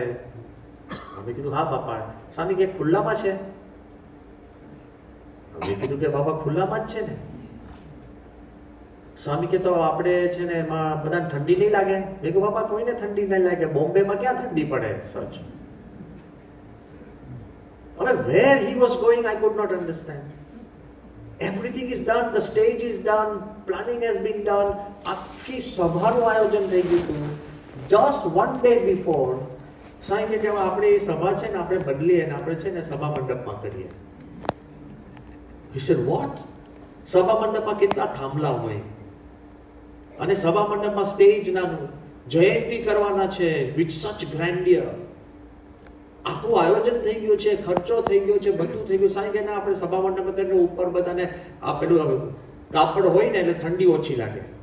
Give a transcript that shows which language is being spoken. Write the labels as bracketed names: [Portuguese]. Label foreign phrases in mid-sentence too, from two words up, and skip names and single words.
[Gujarati] અમે કીધું હા બાપા. સ્વામી કે ખુલ્લામાં છે? અમે કીધું કે બાપા ખુલ્લામાં જ છે ને. સ્વામી કે તો આપણે છે ને એમાં બધાને ઠંડી નહીં લાગે? મેં કીધું બાપા કોઈને ઠંડી નહીં લાગે, બોમ્બેમાં ક્યાં ઠંડી પડે સચ. [English] હવે where he was going I could not understand. Everything is done, the stage is done, planning has been done. [Gujarati] આખી સભાનું આયોજન થઈ ગયું હતું. [English] Just one day before [Gujarati] સ્વામી કે આપણે એ સભા છે ને આપણે બદલીએ ને આપણે છે ને સભા મંડપમાં કરીએ. [English] He said what? [Gujarati] સભા મંડપમાં કેટલા થાંભલા હોય અને સભા મંડપમાં સ્ટેજ નાનું, જયંતી કરવાના છે [English] with such grandeur. [Gujarati] આખું આયોજન થઈ ગયું છે, ખર્ચો થઈ ગયો છે, બધું થઈ ગયું. સાંઈ કે ના, આપણે સભા મંડપ કરીને ઉપર બધાને આ પેલું કાપડ હોય ને એટલે ઠંડી ઓછી લાગે.